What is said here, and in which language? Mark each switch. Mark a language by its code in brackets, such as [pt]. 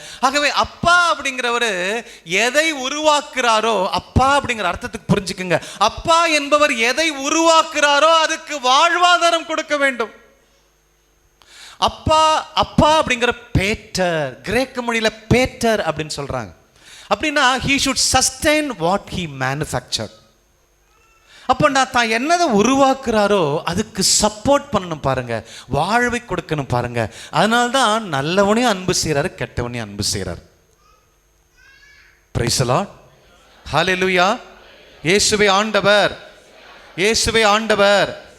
[ta] ஆகவே அப்பா அப்படிங்கிறவரு எதை உருவாக்குறாரோ, அப்பா அப்படிங்கிற அர்த்தத்துக்கு புரிஞ்சுக்குங்க, அப்பா என்பவர் எதை உருவாக்குறாரோ அதுக்கு வாழ்வாதாரம் கொடுக்க வேண்டும். அப்பா அப்படிங்கிற பேட்டர், கிரேக்க மொழியில பேட்டர் அப்படின்னு சொல்றாங்க. அப்படின்னா [en] he should sustain what he manufactured. [ta] அப்போ நான் தான் என்னதை உருவாக்குறாரோ அதுக்கு சப்போர்ட் பண்ணணும் பாருங்க, வாழ்வை கொடுக்கணும் பாருங்க. அதனால தான் நல்லவனையும் அன்பு செய்கிறாரு, கெட்டவனையும் அன்பு செய்கிறார். [en] praise the Lord, [ta] ஹல்லேலூயா. இயேசுவே ஆண்டவர், இயேசுவே ஆண்டவர்.